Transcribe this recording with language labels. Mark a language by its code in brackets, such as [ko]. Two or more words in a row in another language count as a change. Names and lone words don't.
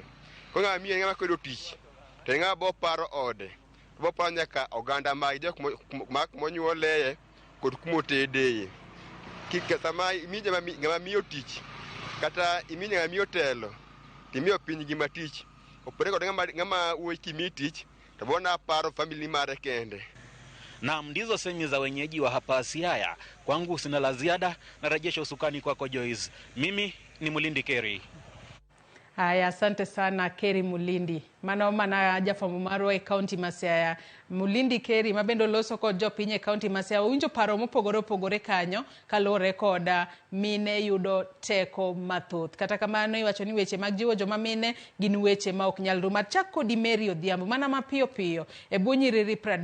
[luo] Ko ng'ama miyo ng'ama kwedo tich, to ng'ama bo paro ode, bo paro nyaka oganda mag jok monyuoleye kod kumotedeye. Kik sama imiyo ng'ama miyo tich, kata imiyo ng'ama miyo telo, timiyo piny gima tich. Opore kod ng'ama wuoyi kimi tich, to bona paro family mare kende. [sw] Naam, ndizo semi za wenyeji wa hapa Siaya. Kwangu sina la ziada, na rejesha usukani kwako Joyce. Mimi ni Mulindi Keri. Haya, asante sana Keri Mulindi. [luo] Mana jafwambo marwa e kaunti Siaya. Mulindi Keri mabendo loso kod jopiny e kaunti Siaya. Owinjo paro mopogore kanyo kalore koda mine yudo teko mathoth. Kata kamano iwacho ni weche mag jiwo joma mine gin weche ma ok nyal rum. Chak kodi Mary Odhiambo mana mapiyo e bwo nyiriri 30.